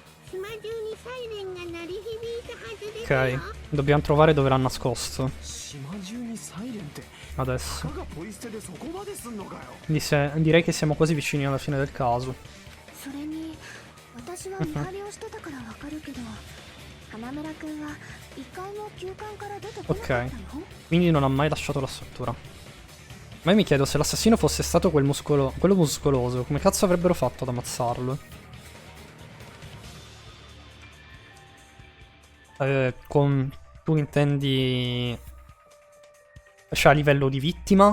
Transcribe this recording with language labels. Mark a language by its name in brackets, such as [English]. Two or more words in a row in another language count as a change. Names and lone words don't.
[Italian] Ok, dobbiamo trovare dove l'ha nascosto. [Japanese] 島中にサイレンって [Italian] Adesso. [Japanese] たかがポイ捨てでそこまですんのかよ。 [Italian] Direi che siamo quasi vicini alla fine del caso. [Japanese] それに私は見張りをしてたからわかるけど花村くんは一回も休館から出てこなかったよ。 [Italian] Quindi non ha mai lasciato la struttura. Ma io mi chiedo se l'assassino fosse stato quello muscoloso, come cazzo avrebbero fatto ad ammazzarlo? Tu intendi... Cioè a livello di vittima?